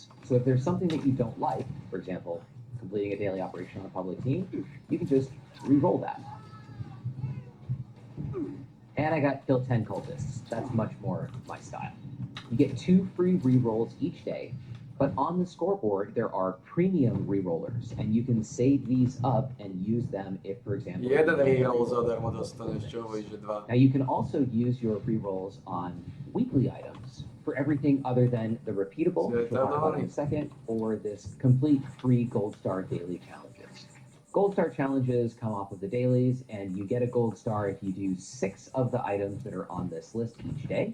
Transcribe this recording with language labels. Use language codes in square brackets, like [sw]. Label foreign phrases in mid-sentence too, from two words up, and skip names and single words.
[en] So if there's something that you don't like, for example, completing a daily operation on a public team, you can just reroll that. And I got kill 10 cultists. That's much more my style. You get 2 free rerolls each day, but on the scoreboard there are premium rerollers, and you can save these up and use them if, for example, [sk] Jeden reroll zadarmo dostaneš, čo hovoríš, že 2. [en] Now you can also use your rerolls on weekly items for everything other than the repeatable, which we'll talk about in a second, or this complete free Gold Star daily challenges. Gold Star challenges come off of the dailies, and you get a Gold Star if you do 6 of the items that are on this list each day.